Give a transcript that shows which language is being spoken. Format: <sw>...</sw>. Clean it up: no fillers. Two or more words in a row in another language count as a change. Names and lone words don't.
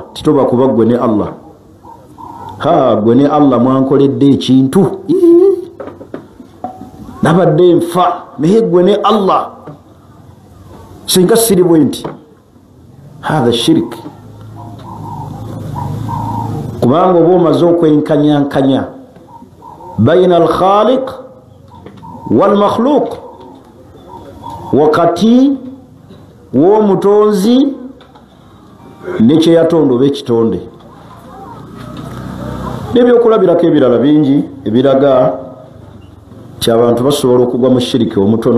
<lg>Titoba kuba gwe ne Allah. Gwe ne Allah mwankoledde ekintu nabadde nfa, naye gwe ne Allah singa siri bwe nti.</lg> <ar>هذا شرك.</ar> <lg>Kubanga oba omaze okwenkanyankanya</lg> <ar>بين الخالق والمخلوق,</ar> <lg>wakati w'omutonzi nekye yatonda oba ekitonde. Nebyokulabirako ebirala bingi ebiraga ti abantu basobola okugwa mu shiriki omutono.</lg>